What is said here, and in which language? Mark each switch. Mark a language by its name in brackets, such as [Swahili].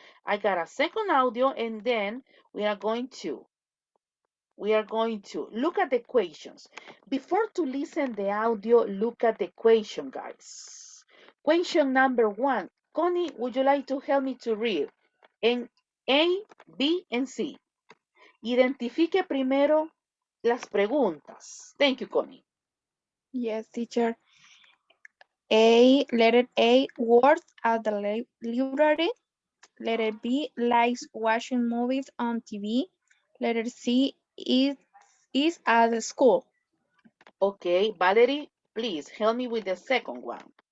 [English] I got a second audio, and then we are going to look at the equations. Before to listen the audio, look at the equation, guys. Question number 1. Connie, would you like to help me to read? En A, B, and C. [Spanish] Identifique primero las preguntas. [English] Thank you, Connie. Yes, teacher. Letter A, works at the library. Letter B, likes watching movies on TV. Letter C, is at the school. Okay, Valerie, please help me with the second one.